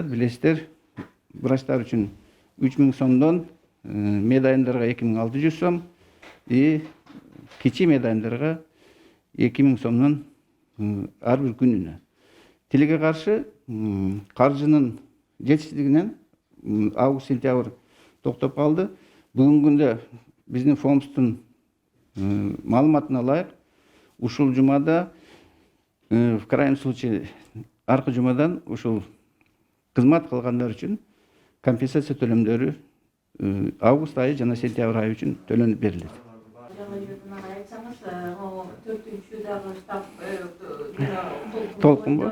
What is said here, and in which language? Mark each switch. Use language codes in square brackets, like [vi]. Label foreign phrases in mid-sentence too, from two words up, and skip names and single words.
[ky] Билесиздер, врачтар үчүн 3 миң сомдон, медайымдарга 2600 сом, кичи медайымдарга 2 миң сомдон ар бир күнүнө. Тилекке каршы каржынын жетишсиздигинен август-сентябрь токтоп калды. Бүгүнкү күндө биздин фондтун маалыматына ылайык, ушул жумада, [ru] в крайнем случае, [ky] аркы жумадан ушул кызмат кылгандар үчүн компенсация төлөмдөрү август айы жана сентябрь айы үчүн төлөнүп берилет. Толкун бу?